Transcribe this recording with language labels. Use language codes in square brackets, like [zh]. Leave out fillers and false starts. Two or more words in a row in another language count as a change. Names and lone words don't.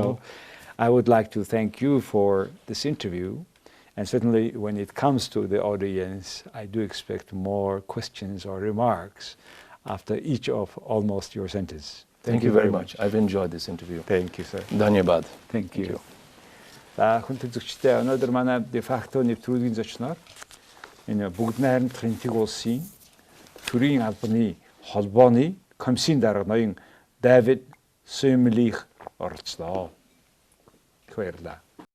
[en] So I would like to thank you for this interview. And certainly when it comes to the audience, I do expect more questions or remarks after each of almost your sentence. Thank you very much. I've enjoyed this interview. Thank you, sir. Dhanyabad. Thank you. [mn] За хүн төлөвчтэй өнөөдөр манай de facto нэвтрүүлгийн зочноор энэ бүгд найрамдах Энэтхэг улсын Төрийн албаны холбооны комиссын дарга ноён Давид Syiemlieh оролцлоо. Баярлалаа.